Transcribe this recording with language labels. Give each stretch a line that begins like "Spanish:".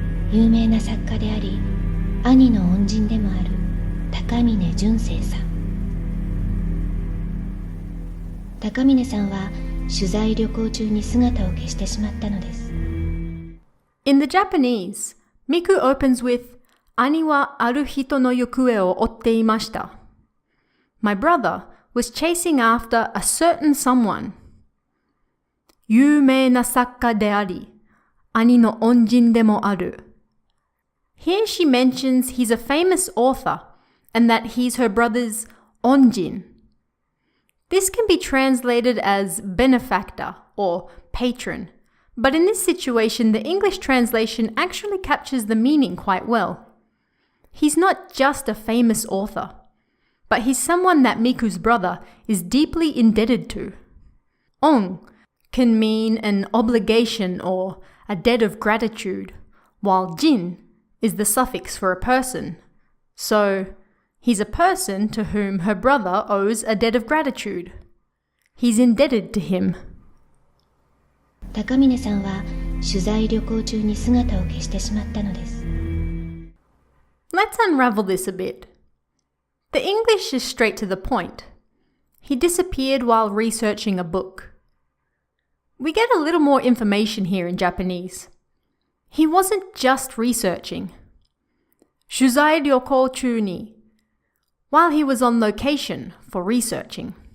Japanese: 有名な作家であり、兄の恩人でもある高峰純生さん。高峰さんは取材旅行中に姿を消してしまったのです。
English: In the Japanese, Miku opens with
Japanese: 兄はある人の行方を追っていました。
English: My brother was chasing after a certain someone.
Japanese: 有名な作家であり、兄の恩人でもある。
English: Here she mentions he's a famous author and that he's her brother's onjin. This can be translated as benefactor or patron, but in this situation the English translation actually captures the meaning quite well. He's not just a famous author, but he's someone that Miku's brother is deeply indebted to. On can mean an obligation or a debt of gratitude, while jin is the suffix for a person. So, he's a person to whom her brother owes a debt of gratitude. He's indebted to him.
Japanese: 高峰さんは取材旅行中に姿を消してしまったのです。
English: Let's unravel this a bit. The English is straight to the point. He disappeared while researching a book. We get a little more information here in Japanese. He wasn't just researching.
Japanese: 取材旅行中に
English: while he was on location for researching.